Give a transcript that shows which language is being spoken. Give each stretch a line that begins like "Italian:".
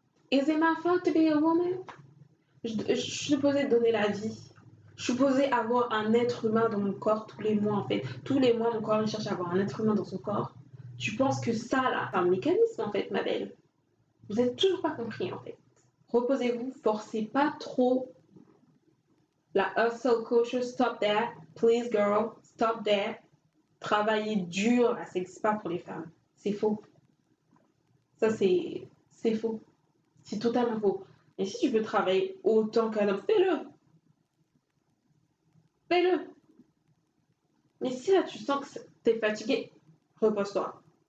English: Is it my fault to be a woman?
French: Je suis supposée donner la vie. Je suis supposée avoir un être humain dans mon corps tous les mois, en fait. Tous les mois, mon corps, il cherche à avoir un être humain dans son corps. Tu penses que ça, là, c'est un mécanisme, en fait, ma belle. Vous n'avez toujours pas compris, en fait. Reposez-vous, forcez pas trop.
English: La hustle culture, stop that. Please, girl, stop that.
French: Travailler dur, là, ça n'existe pas pour les femmes. C'est faux. Ça, c'est faux. C'est totalement faux. Et si tu veux travailler autant qu'un homme, fais-le. Fais-le. Mais si là, tu sens que t'es fatigué, repose-toi.